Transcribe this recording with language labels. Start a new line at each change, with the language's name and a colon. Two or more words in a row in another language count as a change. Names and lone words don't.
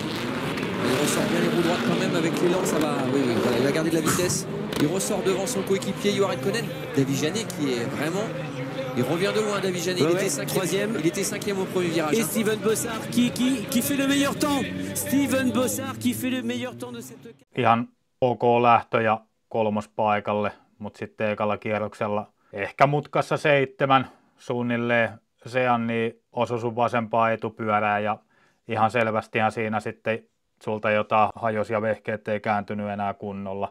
French: il ressort bien les roues droites quand même avec l'élan, ça va. Oui, voilà, il va garder de la vitesse. Il ressort devant son coéquipier Johan Ridkonen. Devijanet qui est vraiment. Il revient de loin, Devijanet. Il était 5e. Il était 5e au premier virage. Et Steven Bossard qui fait le meilleur temps. Steven Bossard qui fait le meilleur temps de cette.
Finnish: Ihan ok lähtö ja 3. paikalle, mutta sitten ekalla kierroksella ehkä mutkassa 7 suunnilleen Seanni osui sun vasempaan etupyörään ja ihan selvästihan siinä sitten sulta jotain hajosi ja vehkeet ei kääntynyt enää kunnolla.